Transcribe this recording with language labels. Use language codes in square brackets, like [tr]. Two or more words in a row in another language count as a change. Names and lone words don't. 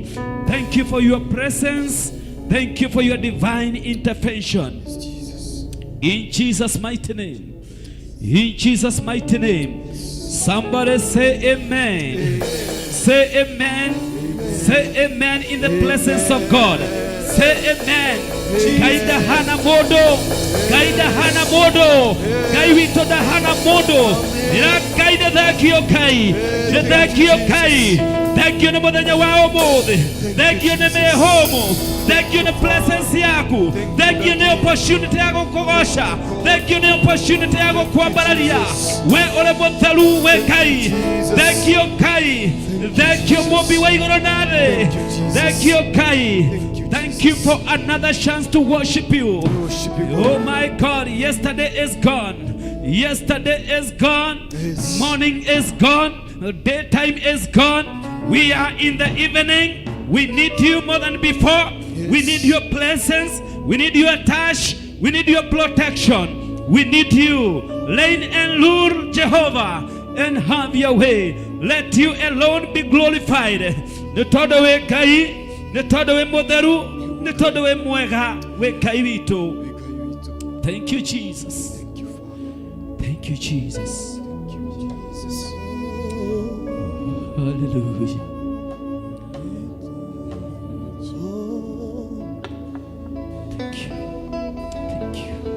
[en] Thank you for your presence. Thank you for your divine intervention. In Jesus' mighty name. In Jesus' mighty name. Somebody say amen. Say amen. Say amen in the presence of God. Say amen. [ki] Ngai ndahana mũndũ, Ngai ndahana mũndũ, Ngai witũ ndahana mũndũ. Ira Ngai nĩ thengio Ngai, nĩ thengio Ngai. Thengio nĩ mũthenya wa ũmũthĩ, thengio nĩ mĩhũmũ, thengio nĩ presence yaku, thengio nĩ opportunity ya gũkũgoca, thengio nĩ opportunity ya gũkwambararia. We ũrĩ mũtheru we Ngai, thengio Ngai, thengio mũmbi wa igũrũ na thĩ, thengio Ngai. [en] Thank you for another chance to worship you. Oh my God, yesterday is gone. Yesterday is gone. Morning is gone. Daytime is gone. We are in the evening. We need you more than before. We need your presence. We need your touch. We need your protection. We need you. Reign and rule, Jehovah, and have your way. Let you alone be glorified. [ki] Nĩtondũ wĩ Ngai, nĩtondũ wĩ mũtheru, nĩtondũ wĩ mwega, wĩ Ngai witũ. [en] Thank you, Jesus. Thank you, Jesus. Hallelujah. Thank you. Thank you.